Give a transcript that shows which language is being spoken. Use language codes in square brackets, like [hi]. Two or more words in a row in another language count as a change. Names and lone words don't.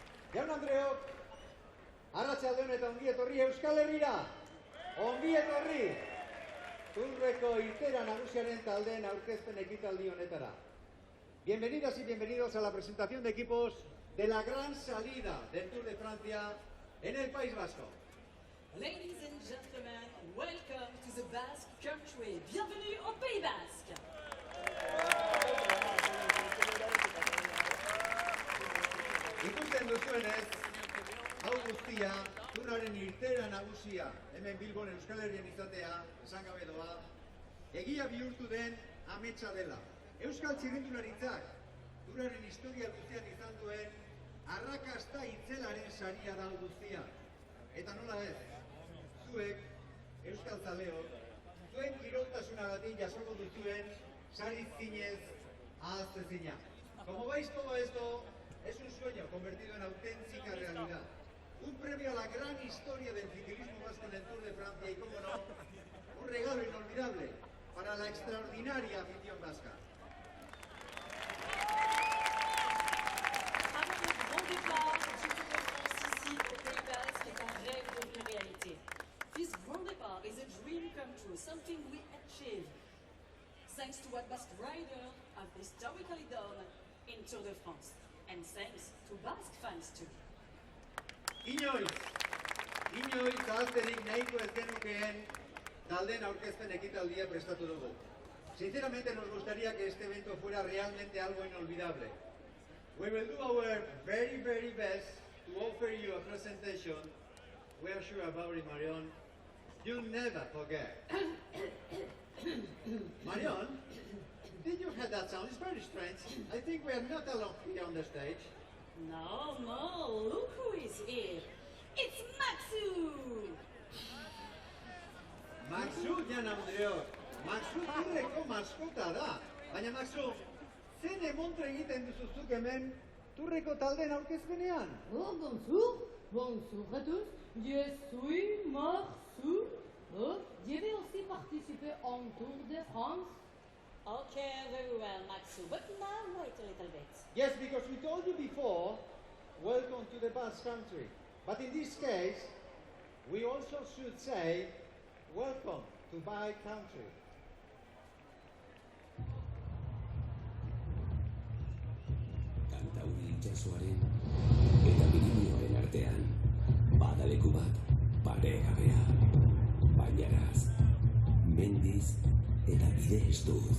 [eu] Jaun Andreok, arratsalde on eta ongi etorri Euskal Herrira. Ongi etorri. Turreko irteera nagusiaren taldeen aurkezpen ekitaldi honetara. [es] Bienvenidas y bienvenidos a la presentación de equipos de la gran salida del Tour de Francia en el País Vasco. [en] Ladies and gentlemen, welcome to the Basque Country. [fr] Bienvenue au Pays Basque. [eu] Ikusten duzuenez, hau guztia, Turraren irteera nagusia, hemen Bilbon Euskal Herrian izatea, esan gabe doa, egia bihurtu den ametsa dela. Euskal txirrindularitzak, Turraren historia guztian izan duen, arrakasta itzelaren saria da guztia. Eta nola ez, zuek, Euskal Zaleok, zuen kiroltasunagatik jasoko duzuen, sari zinez, ahaztezina. [es] Como veis, todo esto es un sueño convertido en auténtica realidad. Un premio a la gran historia del ciclismo vasco en el Tour de Francia y, como no, un regalo inolvidable para la extraordinaria afición vasca. [fr] Avant le grand départ du Tour de France ici au Pays Basque est un rêve devenu réalité. [en] This [fr] grand départ [en] is a dream come true, something we achieve, thanks to what Basque riders have historically done in Tour de France, and thanks to Basque fans too. [eu] Inoiz ahazterik nahiko ez genukeen taldeen aurkezpen ekitaldia prestatu dugu. [es] Sinceramente nos gustaría que este evento fuera realmente algo inolvidable. [en] We will do our very best to offer you a presentation. We are sure about it, Marion. You'll never forget. Marion, did you hear that sound? It's very strange. I think we are not alone here on the stage. No, look who is here. It's Maxu! [eu] Maxu, Jan Andreok. Maxu Turreko maskota da. Baina Maxu, zen emontre egiten duzuzuk hemen Turreko taldeen aurkezpenean? [fr] Oh, bonjour à tous. Je suis Maxu. Oh, je vais aussi participer en Tour de France. [en] Okay, very well, Maxu, but now wait a little bit. Yes, because we told you before, welcome to the Basque Country. But in this case, we also should say, welcome to Bike Country. [eu] Kantauri itsasoaren eta Pirinioen artean, badaleku bat paregabea. Bainaraz, mendiz eta bide estuz.